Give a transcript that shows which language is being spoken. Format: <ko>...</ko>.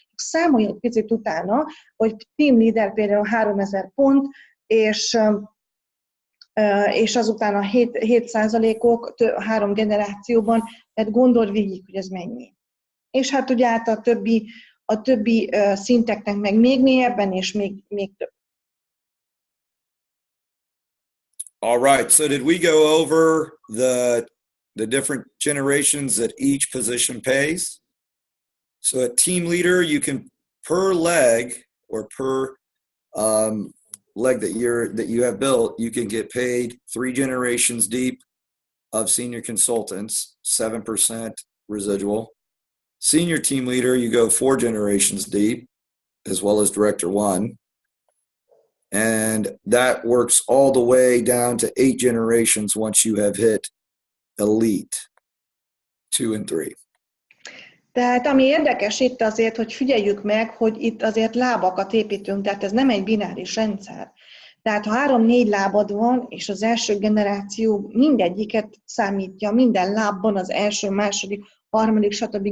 <hu>Számolj egy picit utána, hogy team leader például 3000 pont, és azután a 7%-ok 3 generációban, tehát gondold végig, hogy ez mennyi. És hát ugye hát a többi szinteknek meg még mélyebben, és még több.</hu> <en>All right, so did we go over the different generations that each position pays? So at team leader, you can per leg or per leg that you have built, you can get paid 3 generations deep of senior consultants, 7% residual. Senior team leader, you go 4 generations deep, as well as director 1. And that works all the way down to 8 generations once you have hit elite 2 and 3.</en> <hu>Tehát ami érdekes itt azért, hogy figyeljük meg, hogy itt azért lábakat építünk, tehát ez nem egy bináris rendszer. Tehát ha 3-4 lábad van, és az első generáció mindegyiket számítja, minden lábban az első, második, harmadik, stb.</hu>